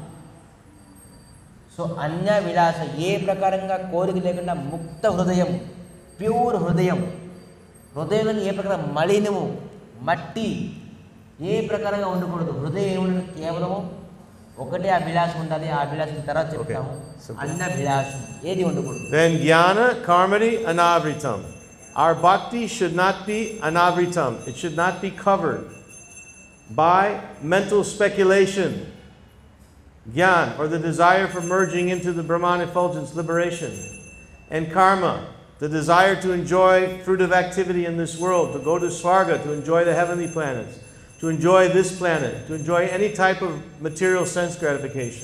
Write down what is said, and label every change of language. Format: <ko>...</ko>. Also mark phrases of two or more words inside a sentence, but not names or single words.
<te>సో అన్య విలాస, ఏ ప్రకారంగా కోరిక లేకుండా ముక్త హృదయం, ప్యూర్ హృదయం. హృదయంలో ఏ ప్రకారం మలినము, మట్టి ఏ ప్రకారంగా ఉండకూడదు. హృదయం ఏముండదు, కేవలము ఒకటే అభిలాషం ఉండాలి. ఆ అభిలాషం తర్వాత చెప్తాము. అన్న అభిలాషం ఏది ఉండకూడదు.</te> <sa>Then ज्ञान कर्मणि अनावृतम्.</sa> <en>Our bhakti should not be anavritam. It should not be covered by mental speculation, jnana, or the desire for merging into the Brahman effulgence, liberation, and karma, the desire to enjoy fruitive activity in this world, to go to Svarga, to enjoy the heavenly planets, to enjoy this planet, to enjoy any type of material sense gratification.</en>